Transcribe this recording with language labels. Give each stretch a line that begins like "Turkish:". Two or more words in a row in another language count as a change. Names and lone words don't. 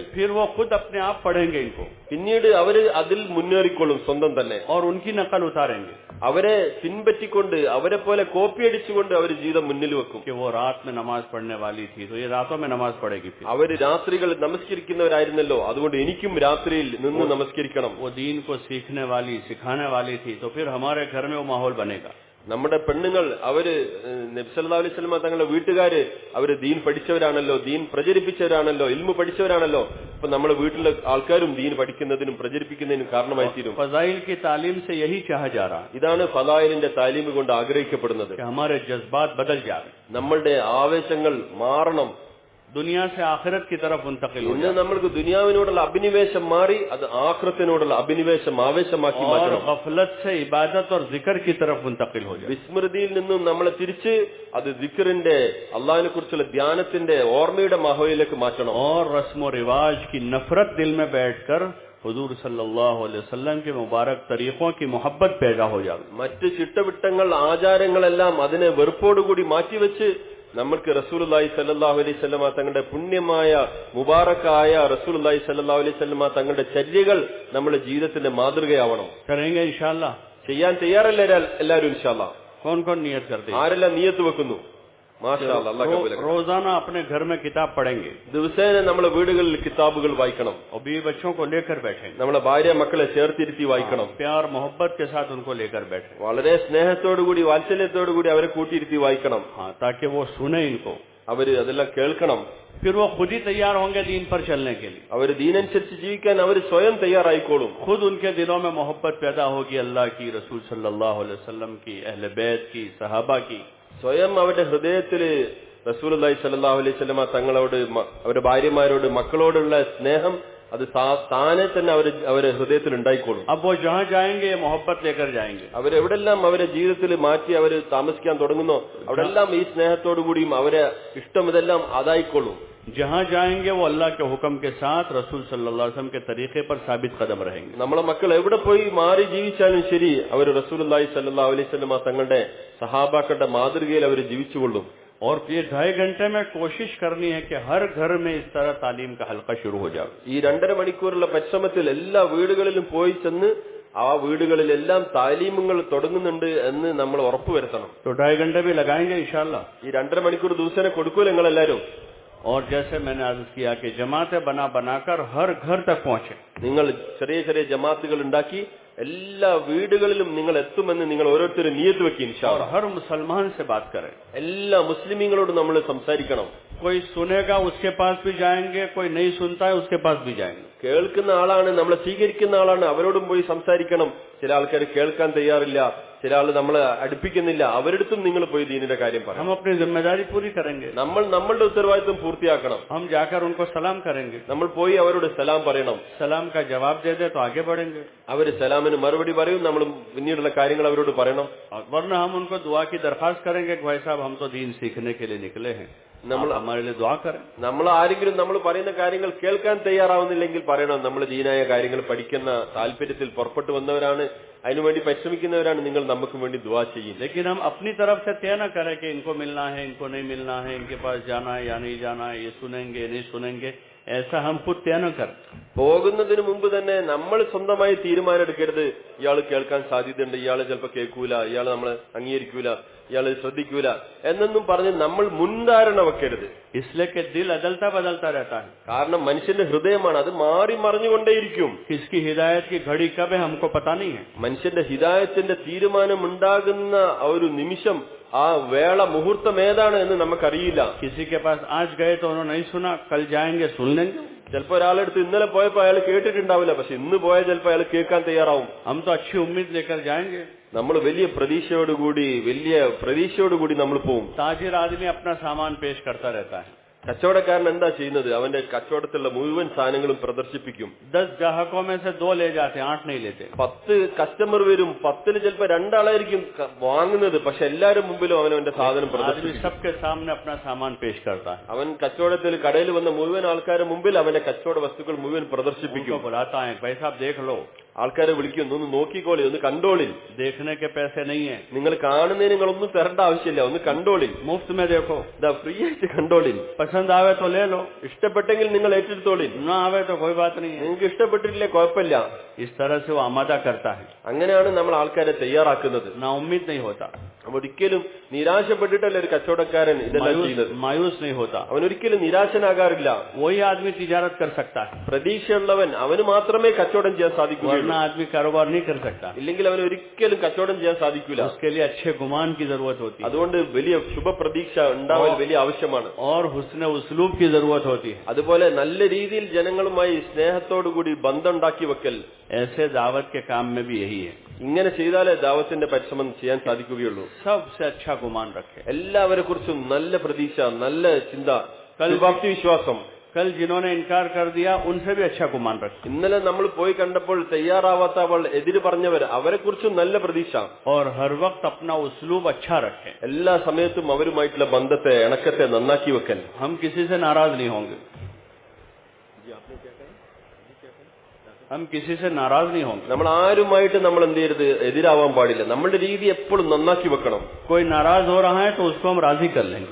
Hindi: फिर वो खुद अपने आप पढ़ेंगे इनको,
Malayalam: പിന്നീട് അവര് അതിൽ മുന്നേറിക്കൊള്ളും സ്വന്തം തന്നെ.
Hindi: और उनकी नकल उतारेंगे
Malayalam: അവരെ പിൻപറ്റിക്കൊണ്ട്, അവരെ പോലെ കോപ്പി അടിച്ചുകൊണ്ട് അവർ ജീവിതം മുന്നിൽ വെക്കും.
Hindi: कि वो रात में नमाज पढ़ने वाली थी तो ये रातों में नमाज पढ़ेगी.
Malayalam: അവര് രാത്രികൾ നമസ്കരിക്കുന്നവരായിരുന്നല്ലോ, അതുകൊണ്ട് എനിക്കും രാത്രിയിൽ നിന്ന് നമസ്കരിക്കണം.
Hindi: वो दीन को सीखने वाली, सिखाने वाली थी तो फिर हमारे घर में वो माहौल बनेगा.
Malayalam: നമ്മുടെ പെണ്ണുങ്ങൾ, അവര് നബി
Arabic: صلى الله عليه وسلم
Malayalam: തങ്ങളുടെ വീട്ടുകാര്, അവര് ദീൻ പഠിച്ചവരാണല്ലോ, ദീൻ പ്രചരിപ്പിച്ചവരാണല്ലോ, ഇൽമു പഠിച്ചവരാണല്ലോ. അപ്പൊ നമ്മുടെ വീട്ടിലെ ആൾക്കാരും ദീൻ പഠിക്കുന്നതിനും പ്രചരിപ്പിക്കുന്നതിനും കാരണമായി തീരും.
Hindi: ഫസായിൽ की तालीम से यही चाहा जा रहा है.
Malayalam: ഇതാണ് ഫദായിലിന്റെ താലീം കൊണ്ട് ആഗ്രഹിക്കപ്പെടുന്നത്.
Hindi: कि हमारे जज्बात बदल जाए,
Malayalam: നമ്മളുടെ ആവേശങ്ങൾ മാറണം.
Hindi: दुनिया से आखिरत की तरफ मुंतकिल हो
Malayalam: ഇന്ന് നമ്മൾക്ക് ദുനിയാവിനോടുള്ള അഭിനിവേശം മാറി അത് ആഖിറത്തിനോടുള്ള അഭിനിവേശം ആവേശമാക്കി മാറ്റണം.
Hindi: ഗഫലत से इबादत और जिक्र की तरफ मुंतकिल हो जाए.
Malayalam: വിസ്മൃതിയിൽ നിന്നും നമ്മളെ തിരിച്ച് അത് ദിക്റിന്റെ, അള്ളാഹിനെ കുറിച്ചുള്ള ധ്യാനത്തിന്റെ, ഓർമ്മയുടെ മാഹോയിലേക്ക് മാറ്റണം.
Hindi: और रस्म और रिवाज की नफरत दिल में बैठकर हुजूर
Arabic: صلى الله عليه وسلم
Hindi: के मुबारक तरीकों की मोहब्बत पैदा हो जाए.
Malayalam: മറ്റ് ചിട്ടവിട്ടങ്ങൾ, ആചാരങ്ങളെല്ലാം അതിനെ വെറുപ്പോടുകൂടി മാറ്റിവെച്ച് നമ്മൾക്ക്
Arabic: رسول الله صلى الله عليه وسلم
Malayalam: തങ്ങളുടെ പുണ്യമായ മുബാറക്കായ
Arabic: رسول الله صلى الله عليه وسلم
Malayalam: തങ്ങളുടെ ചര്യകൾ നമ്മുടെ ജീവിതത്തിന്റെ മാതൃകയാവണം.
Hindi: करेंगे इंशाअल्लाह.
Malayalam: ചെയ്യാൻ തയ്യാറല്ലേ എല്ലാവരും? ഇൻഷാഅല്ലാഹ്.
Hindi: कौन कौन नियत करते हैं?
Malayalam: ആരെല്ലാം നിയത്ത് വെക്കുന്നു? മാഷാഅല്ലാഹ്, അല്ലാഹ് കബൂൽ ചെയ്യട്ടെ.
Hindi: रोजाना अपने घर में किताब पढ़ेंगे.
Malayalam: ദിവസേന നമ്മുടെ വീടുകളിൽ കിതാബുകൾ വായിക്കണം.
Hindi: और बीवी बच्चों को लेकर बैठेंगे.
Malayalam: നമ്മളെ ഭാര്യ മക്കളെ ചേർത്തിരുത്തി വായിക്കണം.
Hindi: प्यार मोहब्बत के साथ उनको लेकर बैठे.
Malayalam: വളരെ സ്നേഹത്തോടുകൂടി, വാത്സല്യത്തോടുകൂടി അവരെ കൂട്ടിയിരുത്തി വായിക്കണം.
Hindi: हाँ, ताकि वो सुने इनको.
Malayalam: അവര് അതെല്ലാം കേൾക്കണം.
Hindi: फिर वो खुद ही तैयार होंगे दीन पर चलने के लिए.
Malayalam: അവര് ദീനനുസരിച്ച് ജീവിക്കാൻ അവർ സ്വയം തയ്യാറായിക്കോളും.
Hindi: खुद उनके दिलों में मोहब्बत पैदा होगी अल्लाह की, रसूल
Arabic: صلى الله عليه وسلم
Hindi: की, अहले बैत की, सहाबा की.
Malayalam: സ്വയം അവരുടെ ഹൃദയത്തില്
Arabic: رسول الله صلى الله عليه وسلم
Malayalam: തങ്ങളോട്, അവരുടെ ഭാര്യമാരോട്, മക്കളോടുള്ള സ്നേഹം അത് താനെ തന്നെ അവരെ ഹൃദയത്തിൽ ഉണ്ടായിക്കോളും.
Hindi: अब वो जहाँ जाएंगे मोहब्बत लेकर जाएंगे.
Malayalam: അവരെവിടെല്ലാം അവരെ ജീവിതത്തിൽ മാറ്റി അവർ താമസിക്കാൻ തുടങ്ങുന്നോ അവിടെല്ലാം ഈ സ്നേഹത്തോടുകൂടിയും അവരെ ഇഷ്ടം ഇതെല്ലാം അതായിക്കോളും.
Hindi: जहाँ जाएंगे वो अल्लाह के हुक्म के साथ रसूल
Arabic: صلى الله عليه وسلم
Hindi: के तरीके पर साबित कदम रहेंगे.
Malayalam: നമ്മളെ മക്കൾ എവിടെ പോയി മാറി ജീവിച്ചാലും ശരി, അവർ
Arabic: رسول الله صلى الله عليه وسلم
Malayalam: തങ്ങളുടെ സഹാബാക്കളുടെ മാതൃകയിൽ അവർ ജീവിച്ചുകൊള്ളും.
Hindi: और ये 2.5 घंटे में कोशिश करनी है कि हर घर में इस तरह तालीम का हल्का शुरू हो जाए.
Malayalam: ഈ 2.5 മണിക്കൂറുള്ള പരിശ്രമത്തിൽ എല്ലാ വീടുകളിലും പോയി ചെന്ന് ആ വീടുകളിലെല്ലാം താലീമുകൾ തുടങ്ങുന്നുണ്ട് എന്ന് നമ്മൾ ഉറപ്പുവരുത്തണം.
Hindi: तो 2.5 घंटे भी लगाएंगे इंशाअल्लाह.
Malayalam: ഈ 2.5 മണിക്കൂർ ദിവസേന കൊടുക്കൂല നിങ്ങൾ എല്ലാവരും.
Hindi: और जैसे मैंने अर्ज किया कि जमातें बनाकर हर घर तक पहुंचे.
Malayalam: നിങ്ങൾ ചെറിയ ചെറിയ ജമാഅത്തുകൾ ഉണ്ടാക്കി എല്ലാ വീടുകളിലും നിങ്ങൾ എത്തുമെന്ന് നിങ്ങൾ ഓരോരുത്തരും നിയത്ത് വെക്കി ഇൻഷാഅല്ലാഹ്.
Hindi: और हर मुसलमान से बात करें.
Malayalam: എല്ലാ മുസ്ലിമീങ്ങളോടും നമ്മൾ സംസാരിക്കണം.
Hindi: कोई सुनेगा उसके पास भी जाएंगे, कोई नहीं सुनता है उसके पास भी जाएंगे.
Malayalam: കേൾക്കുന്ന ആളാണ്, നമ്മളെ സ്വീകരിക്കുന്ന ആളാണ്, അവരോടും പോയി സംസാരിക്കണം. ചില ആൾക്കാർ കേൾക്കാൻ തയ്യാറില്ല, ചില ആൾ നമ്മളെ അടുപ്പിക്കുന്നില്ല, അവരെടുത്തും നിങ്ങൾ പോയി ദീനിന്റെ കാര്യം പറയണം.
Hindi: हम अपनी जिम्मेदारी पूरी करेंगे.
Malayalam: നമ്മൾ നമ്മളുടെ ഉത്തരവാദിത്വം പൂർത്തിയാക്കണം.
Hindi: हम जाकर उनको सलाम करेंगे.
Malayalam: നമ്മൾ പോയി അവരോട് സലാം പറയണം.
Hindi: सलाम का जवाब दे दे तो आगे बढ़ेंगे.
Malayalam: അവര് സലാമിന് മറുപടി പറയും, നമ്മൾ പിന്നീടുള്ള കാര്യങ്ങൾ അവരോട് പറയണം.
Hindi: वरना हम उनको दुआ की दरखास्त करेंगे कि भाई साहब हम तो दीन सीखने के लिए निकले हैं, നമ്മൾ हमारे लिए दुआ करें.
Malayalam: നമ്മൾ ആരെങ്കിലും നമ്മൾ പറയുന്ന കാര്യങ്ങൾ കേൾക്കാൻ തയ്യാറാവുന്നില്ലെങ്കിൽ പറയണം, നമ്മൾ ദീനായ കാര്യങ്ങൾ പഠിക്കുന്ന താല്പര്യത്തിൽ പുറപ്പെട്ടു വന്നവരാണ്, അതിനുവേണ്ടി പരിശ്രമിക്കുന്നവരാണ്, നിങ്ങൾ നമുക്ക് വേണ്ടി ദുആ ചെയ്യും.
Hindi: लेकिन हम अपनी तरफ से तय न करें कि इनको मिलना है, इनको नहीं मिलना है, इनके पास जाना है या नहीं जाना है, ये सुनेंगे नहीं सुनेंगे, ऐसा हम खुद तय न करें.
Malayalam: പോകുന്നതിന് മുമ്പ് തന്നെ നമ്മൾ സ്വന്തമായി തീരുമാനം എടുക്കരുത്. ഇയാൾ കേൾക്കാൻ സാധ്യതയുണ്ട്, ഇയാൾ ചിലപ്പോൾ കേൾക്കൂല, ഇയാൾ നമ്മളെ അംഗീകരിക്കൂല, ഇയാൾ ശ്രദ്ധിക്കൂല എന്നൊന്നും പറഞ്ഞ് നമ്മൾ മുൻധാരണ വെക്കരുത്.
Hindi: इसलिए कि दिल अदलता बदलता रहता है.
Malayalam: കാരണം മനുഷ്യന്റെ ഹൃദയമാണ്, അത് മാറി മറിഞ്ഞുകൊണ്ടേയിരിക്കും.
Hindi: किसकी हिदायत की घड़ी कब है हमको पता नहीं है.
Malayalam: മനുഷ്യന്റെ ഹിദായത്തിന്റെ തീരുമാനം ഉണ്ടാകുന്ന ആ ഒരു നിമിഷം, ആ വേള മുഹൂർത്തം ഏതാണ് എന്ന് നമുക്കറിയില്ല.
Hindi: किसी के पास आज गए तो उन्होंने नहीं सुना, कल जाएंगे सुन लेंगे.
Malayalam: ചിലപ്പോൾ ഒരാളെടുത്ത് ഇന്നലെ പോയപ്പോ അയാൾ കേട്ടിട്ടുണ്ടാവില്ല, പക്ഷെ ഇന്ന് പോയാൽ ചിലപ്പോൾ അയാൾ കേൾക്കാൻ തയ്യാറാവും.
Hindi: हम तो अच्छी उम्मीद लेकर जाएंगे.
Malayalam: നമ്മൾ വലിയ പ്രതീക്ഷയോടുകൂടി നമ്മൾ പോവും.
Hindi: ताजिर आदमी अपना सामान पेश करता रहता है.
Malayalam: കച്ചവടക്കാരൻ എന്താ ചെയ്യുന്നത്? അവന്റെ കച്ചവടത്തിലുള്ള മുഴുവൻ സാധനങ്ങളും പ്രദർശിപ്പിക്കും.
Hindi: 10 ग्राहकों में से 2 ले जाते हैं, 8 नहीं लेते.
Malayalam: 10 കസ്റ്റമർ വരും, 10ൽ ചിലപ്പോൾ 2 ആളായിരിക്കും വാങ്ങുന്നത്, പക്ഷെ എല്ലാവരും മുമ്പിലും അവനവന്റെ സാധനം പ്രദർശിപ്പിക്കും.
Hindi: सबके सामने अपना सामान पेश करता है.
Malayalam: അവൻ കച്ചവടത്തിൽ കടയിൽ വന്ന മുഴുവൻ ആൾക്കാരുടെ മുമ്പിൽ അവന്റെ കച്ചവട വസ്തുക്കൾ മുഴുവൻ പ്രദർശിപ്പിക്കും.
Hindi: बुलाता है, भाई साहब देख लो.
Malayalam: ആൾക്കാരെ വിളിക്കുന്നു, ഒന്ന് നോക്കിക്കോളി, ഒന്ന് കണ്ടോളിൽ.
Hindi: देखने के पैसे नहीं है,
Malayalam: നിങ്ങൾ കാണുന്നതിന് നിങ്ങളൊന്നും തരേണ്ട ആവശ്യമില്ല, ഒന്ന് കണ്ടോളിൽ,
Hindi: मुफ्त में देखो,
Malayalam: ഇതാ ഫ്രീ ആയിട്ട് കണ്ടോളിൽ.
Hindi: पसंद आवे तो ले लो,
Malayalam: ഇഷ്ടപ്പെട്ടെങ്കിൽ നിങ്ങൾ ഏറ്റെടുത്തോളിൽ,
Hindi: ना आवे तो कोई बात नहीं है.
Malayalam: നിങ്ങൾക്ക് ഇഷ്ടപ്പെട്ടിട്ടില്ലേ കുഴപ്പമില്ല.
Hindi: इस तरह से वो आमादा करता है,
Malayalam: അങ്ങനെയാണ് നമ്മൾ ആൾക്കാരെ തയ്യാറാക്കുന്നത്.
Hindi: ना उम्मीद नहीं होता,
Malayalam: ഒരിക്കലും നിരാശപ്പെട്ടിട്ടല്ല ഒരു കച്ചവടക്കാരൻ ഇതെല്ലാം ചെയ്യുന്നത്.
Hindi: मायूस नहीं होता.
Malayalam: അവൻ ഒരിക്കലും നിരാശനാകാറില്ല.
Hindi: वही आदमी तिजारत कर सकता है,
Malayalam: പ്രതീക്ഷയുള്ളവൻ അവന് മാത്രമേ കച്ചവടം ചെയ്യാൻ സാധിക്കൂ,
Hindi: वरना आदमी कारोबार नहीं कर सकता.
Malayalam: ഇല്ലെങ്കിൽ അവന് ഒരിക്കലും കച്ചവടം ചെയ്യാൻ സാധിക്കില്ല.
Hindi: उसके लिए अच्छे गुमान की जरूरत होती है,
Malayalam: അതുകൊണ്ട് വലിയ ശുഭപ്രതീക്ഷ ഉണ്ടാവൽ വലിയ ആവശ്യമാണ്.
Hindi: और हुस्न उस्लूब की जरूरत होती है.
Malayalam: അതുപോലെ നല്ല രീതിയിൽ ജനങ്ങളുമായി സ്നേഹത്തോടുകൂടി ബന്ധം ഉണ്ടാക്കി വെക്കൽ.
Hindi: ऐसे दावत के काम में भी यही है,
Malayalam: ഇങ്ങനെ ചെയ്താലേ ദാവത്തിന്റെ പരിശ്രമം ചെയ്യാൻ സാധിക്കുകയുള്ളൂ.
Hindi: सबसे अच्छा गुमान रखे,
Malayalam: എല്ലാവരെ കുറിച്ചും നല്ല പ്രതീക്ഷ, നല്ല ചിന്ത, ശുഭാപ്തി വിശ്വാസം.
Hindi: कल जिन्होंने इनकार कर दिया उनसे भी अच्छा गुमान रखे,
Malayalam: ഇന്നലെ നമ്മൾ പോയി കണ്ടപ്പോൾ തയ്യാറാവാത്ത അവൾ എതിര് പറഞ്ഞവർ, അവരെ കുറിച്ചും നല്ല പ്രതീക്ഷ.
Hindi: और हर वक्त अपना उस्लूब अच्छा रखे.
Malayalam: എല്ലാ സമയത്തും അവരുമായിട്ടുള്ള ബന്ധത്തെ, ഇണക്കത്തെ നന്നാക്കി വെക്കൽ.
Hindi: हम किसी से नाराज नहीं होंगे, हम किसी से नाराज नहीं होंगे.
Malayalam: നമ്മൾ ആരുമായിട്ട് നമ്മൾ എന്ത് ചെയ്യരുത്, എതിരാവാൻ പാടില്ല. നമ്മുടെ രീതി എപ്പോഴും നന്നാക്കി വെക്കണം.
Hindi: कोई नाराज हो रहा है तो उसको हम राजी कर लेंगे.